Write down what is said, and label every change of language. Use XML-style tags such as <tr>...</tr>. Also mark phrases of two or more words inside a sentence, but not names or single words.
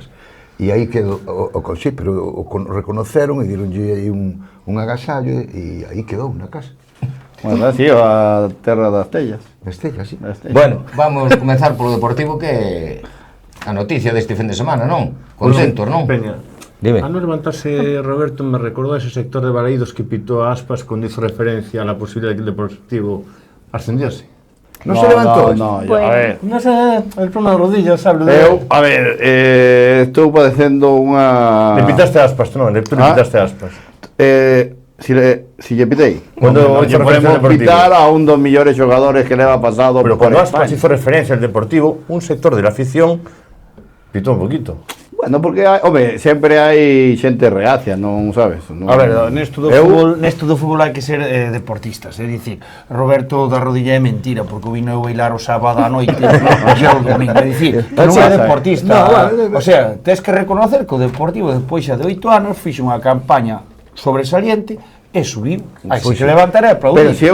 <gl>E aí quedou, sí, pero reconoceron e dironlle aí un agasallo e aí quedou na casa. Bueno, así, a terra das tellas. Estella, sí. Bueno, vamos a comenzar polo Deportivo, que a noticia deste fin de semana, non? Contentos, non? Peña, dime. a non levantarse,</gl> <es>Roberto,</es> <gl>me recordou ese sector de Balaídos</gl> <es>que pitó a Aspas cuando hizo referencia a la posibilidad de que el Deportivo ascendiese.</es> <gl>Non se levantou?</gl> <es>No, Bueno. a ver. No sé, el problema de rodillas, ¿sabes?</es> <gl>A ver, estou padecendo unha...</gl> <es>Le pitaste a Aspas, tú non, le pitaste a Aspas.</es> <gl>Si lle pitei.</gl> <es>Cuando</es> <gl>Lle podemos pitar a un dos millores xogadores que leva pasado</gl> <es>Pero por cuando Aspas España. hizo referencia al Deportivo, un sector de la afición pitó un poquito.</es> <gl>Bueno, porque sempre hai xente reacia, non sabes? Non... A ver, nesto do fútbol hai que ser deportistas, é dicir, Roberto da rodilla é mentira, porque o vino eu bailar o sábado á noite e o domingo, é dicir, non é deportista, o sea, tens que reconocer que o Deportivo despois xa de 8 anos fixo unha campaña sobresaliente e subiu, aí se levantar e aplaudir.</gl>